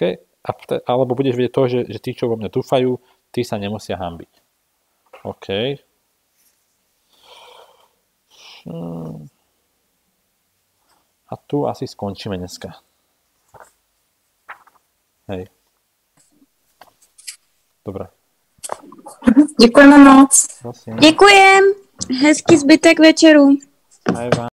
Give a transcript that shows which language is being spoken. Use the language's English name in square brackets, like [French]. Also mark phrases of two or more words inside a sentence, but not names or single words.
[Slovak] Alebo budeš vedieť to, že tí, čo vo mne dúfajú, tí sa nemusia hanbiť. OK. A tu asi skončíme dneska. Hej. Dobre. [Czech] Děkujeme moc. Prosím. Děkujem. Hezký zbytek večeru. [Slovak] Aj vám.